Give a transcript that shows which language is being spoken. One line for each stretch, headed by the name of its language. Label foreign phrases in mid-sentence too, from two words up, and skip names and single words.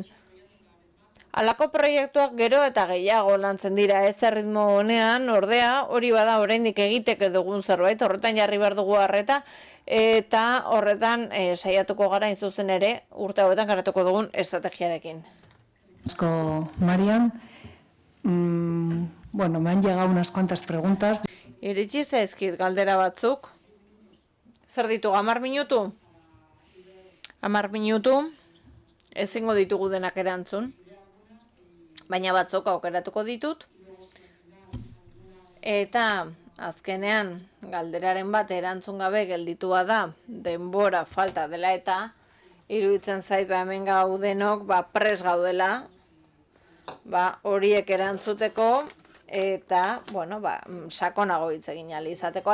Basque: Halako proiektuak gero eta gehiago lantzen dira, ez erritmo honean, ordea, hori bada oraindik egiteke dugun zerbait, horretan jarri behar dugu arreta, eta horretan saiatuko gara zuzen ere, urte hauetan garatuko dugun estrategiarekin. Asko, Marian. Bueno,
Spanish: me han llegado unas cuantas preguntas.
Basque: Iritsi zaizkit galdera batzuk. Zer ditu, 10 minutu? 10 minutu, ezingo ditugu denak erantzun. Baina batzuk aukeratuko ditut. Eta azkenean galderaren bat erantzun gabe gelditua da, denbora falta dela eta iruditzen zait hemen gaudenok pres gaudela horiek erantzuteko eta bueno, sakonago hitz egin ahal izateko.